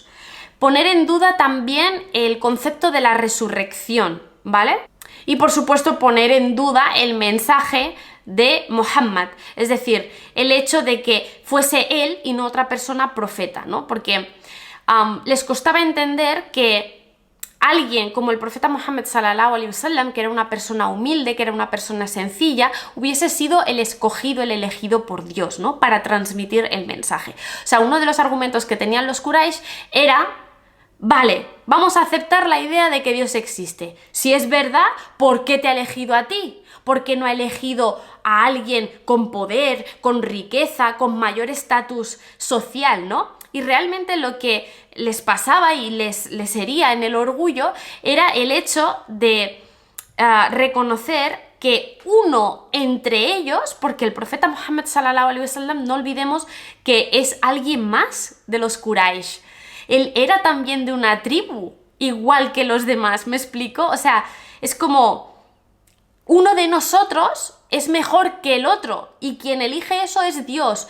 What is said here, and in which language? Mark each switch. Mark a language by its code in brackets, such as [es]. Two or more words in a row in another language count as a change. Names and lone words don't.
[es] Poner en duda también el concepto de la resurrección, ¿vale? Y por supuesto poner en duda el mensaje de Muhammad, es decir, el hecho de que fuese él y no otra persona profeta, ¿no? Porque les costaba entender que alguien como el profeta Muhammad [ar] صلى الله عليه وسلم, [es] que era una persona humilde, que era una persona sencilla, hubiese sido el escogido, el elegido por Dios, ¿no? Para transmitir el mensaje. O sea, uno de los argumentos que tenían los Quraysh era: vale, vamos a aceptar la idea de que Dios existe. Si es verdad, ¿por qué te ha elegido a ti? ¿Por qué no ha elegido a alguien con poder, con riqueza, con mayor estatus social, ¿no? Y realmente lo que les pasaba y les hería en el orgullo era el hecho de reconocer que uno entre ellos, porque el profeta Muhammad [ar] صلى الله عليه وسلم, [es] no olvidemos que es alguien más de los Quraysh. Él era también de una tribu, igual que los demás, ¿me explico? O sea, es como uno de nosotros es mejor que el otro y quien elige eso es Dios.